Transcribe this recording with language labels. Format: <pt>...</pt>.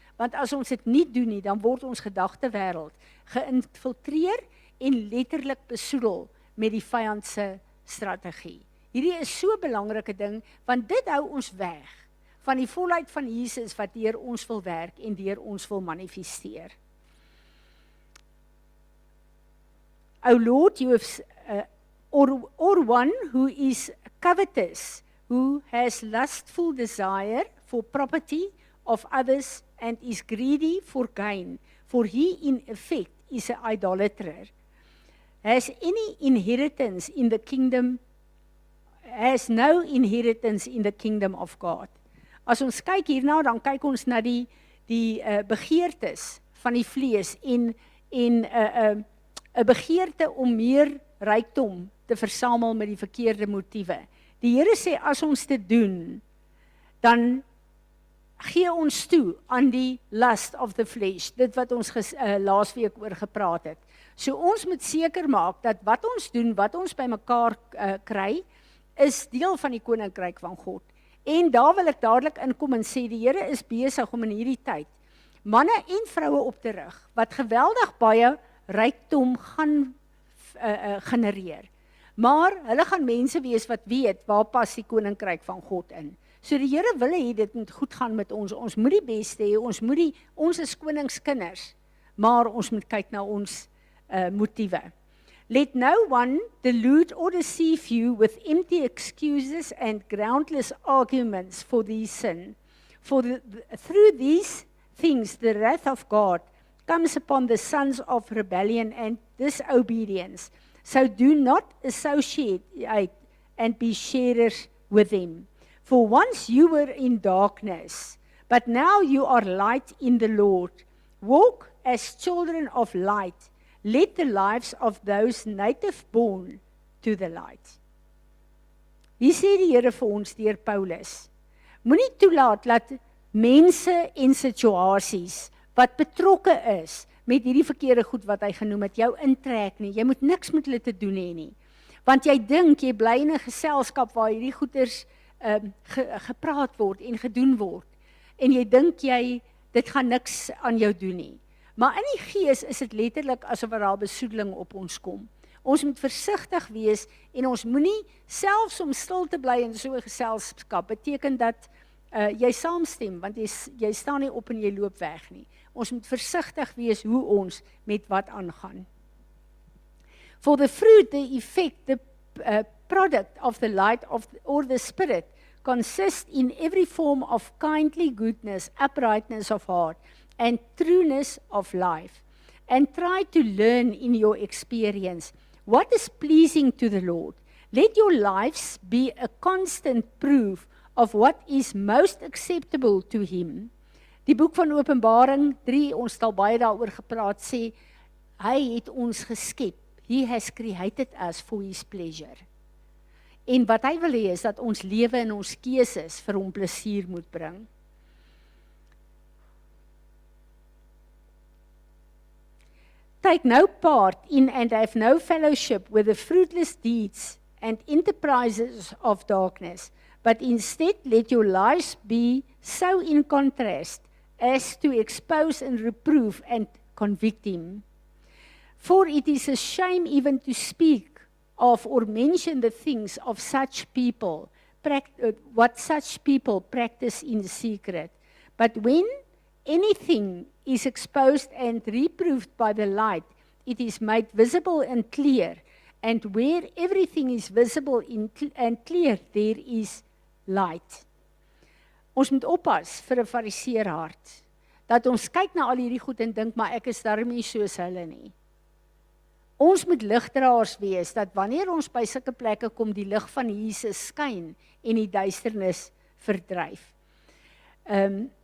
<af>Want as ons dit nie doen nie, dan word ons gedagtewêreld geïnfiltreer en letterlik besoedel met die vyand se strategie. Hierdie is so 'n belangrike ding, want dit hou ons weg van die volheid van Jesus wat deur ons wil werk en deur ons wil manifesteer.</af> <en>O Lord, you have, or one who is covetous, who has lustful desire for property of others and is greedy for gain, for he in effect is an idolater, has any inheritance in the kingdom, has no inheritance in the kingdom of God.</en> <af>As ons kyk hierna, dan kyk ons na die begeertes van die vlees en 'n begeerte om meer rykdom te versamel met die verkeerde motiewe. Die Here sê, as ons dit doen, dan gee ons toe aan die</af> <en>lust of the flesh,</en> <af>dit wat ons laasweek oor gepraat het. So ons moet seker maak dat wat ons doen, wat ons by mekaar kry, is deel van die koninkryk van God. En daar wil ek dadelik inkom en sê, die Here is besig om in hierdie tyd manne en vroue op te rig, wat geweldig baie rykdom gaan genereer. Maar hulle gaan mense wees wat weet, waar pas die koninkryk van God in. So die Here wil hê dit moet goed gaan met ons. Ons moet die beste hê, ons is koningskinders, maar ons moet kyk na ons motiewe.</af> <en>Let no one delude or deceive you with empty excuses and groundless arguments for these sin. For through these things the wrath of God comes upon the sons of rebellion and disobedience. So do not associate and be sharers with them. For once you were in darkness, but now you are light in the Lord. Walk as children of light. Let the lives of those native born to the light.</en> <af>Hier sê die Here vir ons deur Paulus, moenie toelaat dat mense en situasies wat betrokke is met hierdie verkeerde goed wat hy genoem het, jou intrek nie. Jy moet niks met hulle te doen hê nie. Want jy dink jy bly in 'n geselskap waar hierdie goeders gepraat word en gedoen word. En jy dink dit gaan niks aan jou doen nie. Maar in die gees is dit letterlik asof daar besoedeling op ons kom. Ons moet versigtig wees en ons moenie, selfs om stil te bly in so 'n geselskap, beteken dat jy saamstem, want jy staan nie op en jy loop weg nie. Ons moet versigtig wees hoe ons met wat aangaan.</af> <en>For the fruit, the effect, the product of the light or the spirit consists in every form of kindly goodness, uprightness of heart, and trueness of life. And try to learn in your experience what is pleasing to the Lord. Let your lives be a constant proof of what is most acceptable to Him.</en> <af>Die boek van Openbaring 3, ons het al baie daaroor gepraat, sê, hy het ons geskep.</af> <en>He has created us for His pleasure.</en> <af>En wat hy wil hê is dat ons lewe en ons keuses vir hom plesier moet bring.</af> <en>Take no part in and have no fellowship with the fruitless deeds and enterprises of darkness, but instead let your lives be so in contrast as to expose and reprove and convict him. For it is a shame even to speak of or mention the things of such people, what such people practice in secret. But when anything is exposed and reproved by the light, it is made visible and clear. And where everything is visible and clear, there is light.</en> <af>Ons moet oppas vir 'n fariseer hart, dat ons kyk na al hierdie goed en dink, maar ek is daarom nie soos hulle nie. Ons moet ligdraers wees, dat wanneer ons by sulke plekke kom, die lig van Jesus skyn en die duisternis verdryf.</af>